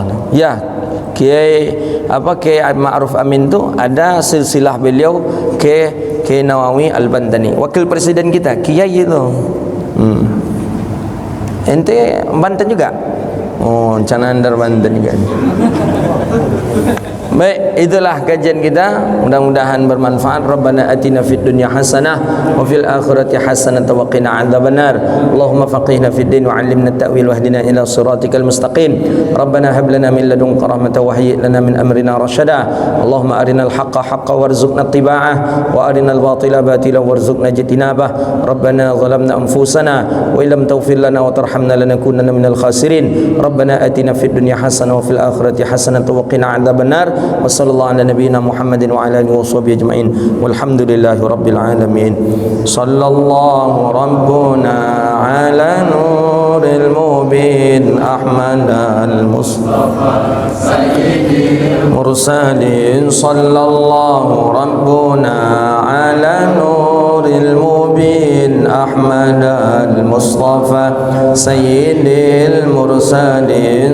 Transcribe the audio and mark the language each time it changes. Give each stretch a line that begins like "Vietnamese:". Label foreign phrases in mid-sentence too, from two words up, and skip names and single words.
Indonesian: Ya, Kiai Ma'ruf Amin tu ada silsilah beliau Kiai Nawawi Al-Bantani. Wakil presiden kita Kiai itu. Ente Banten juga? Oh, Canandar Banten juga. Baik, itulah kajian kita. Mudah-mudahan bermanfaat.
Arabic: ربنا آتنا في الدنيا حسنة وفي الآخرة حسنة وقنا عذاب النار. اللهم فقهنا في الدين وعلمنا التأويل واهدنا إلى صراطك المستقيم. ربنا هب لنا من لدنك رحمة وهيئ لنا من أمرنا رشدا. اللهم أرنا الحق حقا وارزقنا اتباعه وأرنا الباطل باطلا وارزقنا اجتنابه. ربنا ظلمنا أنفسنا وإن لم تغفر لنا وترحمنا لنكونن من الخاسرين. ربنا آتنا في الدنيا حسنة وفي الآخرة حسنة وقنا عذاب النار. وصلى الله على نبينا محمد وعلى آله وصحبه أجمعين. والحمد لله رب العالمين. صلى الله ربنا على نور المبين أحمد المصطفى سيد المرسلين. صلى الله ربنا على نور المبين أحمد المصطفى سيد المرسلين.